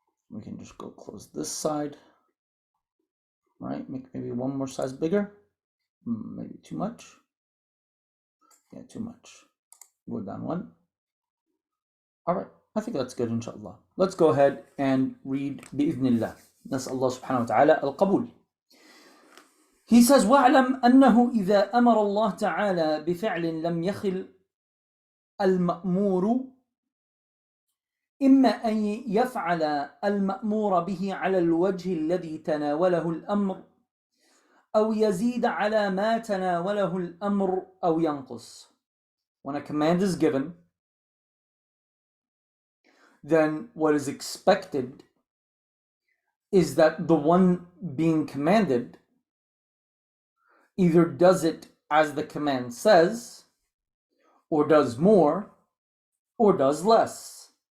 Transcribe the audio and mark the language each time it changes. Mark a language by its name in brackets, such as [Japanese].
[English] We can just go close this side. Right? Make maybe one more size bigger. Maybe too much. Yeah, too much. Go down one. All right. I think that's good, inshallah. Let's go ahead and read [Arabic] بإذن نسأل الله سبحانه وتعالى القبول. [English] He says, [Arabic] وَاعْلَمْ أَنَّهُ إِذَا أَمَرَ اللَّهُ تَعَالَى بِفِعْلٍ لَمْ يَخِلْ المأمور إما أن يفعل المأمور به على الوجه الذي تناوله الأمر أو يزيد على ما تناوله الأمر أو ينقص. [English] When a command is given, then what is expected is that the one being commanded either does it as the command says, or does more, or does less.